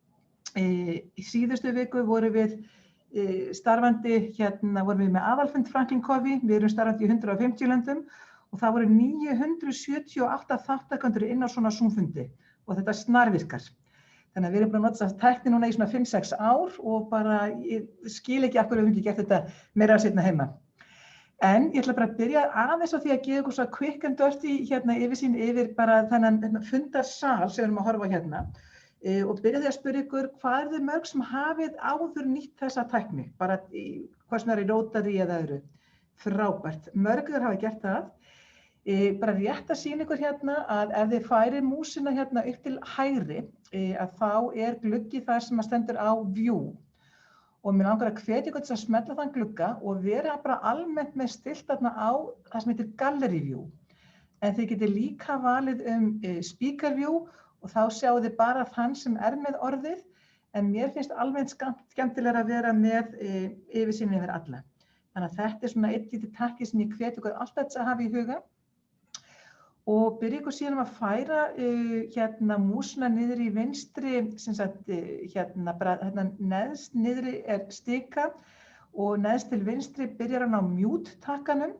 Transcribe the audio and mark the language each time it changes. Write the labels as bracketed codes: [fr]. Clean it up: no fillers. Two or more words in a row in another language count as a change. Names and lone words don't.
[is] Í síðustu viku vorum við starfandi, vorum við með aðalfund Franklin Covey, við erum starfandi í 150 löndum og það voru 978 þáttakendur inn á svona Zoom-fundi og þetta snarvirkar. Þannig að við erum búin að nota þessa tækni núna í svona 5-6 ár og bara ég skil ekki af hverju við höfum ekki gert þetta meira að seinna heima. En ég ætla bara að byrja aðeins á því að gefa ykkur svo [en] quick and dirty [is] yfirsýn yfir bara þennan fundarsal sem við erum að horfa á hérna. Og byrja því að spyrja ykkur hvað er þið mörg sem hafið áður nýtt þessa tækni, bara hvað sem er í Rotary eða öðru. Frábært, mörg þeir hafa gert það. Bara rétt að sýna ykkur hérna að ef þið færið músina hérna upp til hægri, að þá er gluggi þar sem stendur á view. Og mér langar að hvetja ykkur til að smella þann glugga og vera bara almennt með stilt þarna á það sem heitir [en] gallery view. [is] En þið getið líka valið [en] speaker view [is] og þá sjáu þið bara þann sem er með orðið, en mér finnst almennt skemmtilega að vera með yfirsýn yfir alla. Þannig að þetta er svona eitt lítið takki sem ég hvet ykkur alltaf að hafa í huga. Og byrja ykkur síðan að færa músina niður í vinstri, neðst niðri er stika og neðst til vinstri byrjar hann á mute-takkanum.